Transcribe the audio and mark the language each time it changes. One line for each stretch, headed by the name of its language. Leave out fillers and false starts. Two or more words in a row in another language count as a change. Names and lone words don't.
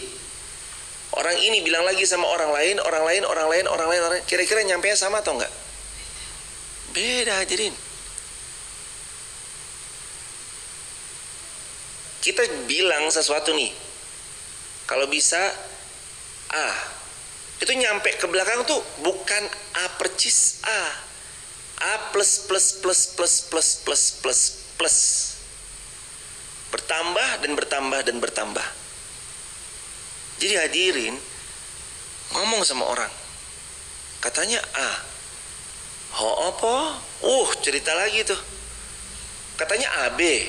Indonesian: Orang ini bilang lagi sama orang lain, kira-kira nyampe sama atau enggak? Beda hadirin. Kita bilang sesuatu nih, kalau bisa A, itu nyampe ke belakang tuh bukan A percis A plus plus plus plus plus plus plus plus, bertambah dan bertambah dan bertambah. Jadi hadirin, ngomong sama orang, katanya A, apa? Cerita lagi tuh, katanya AB.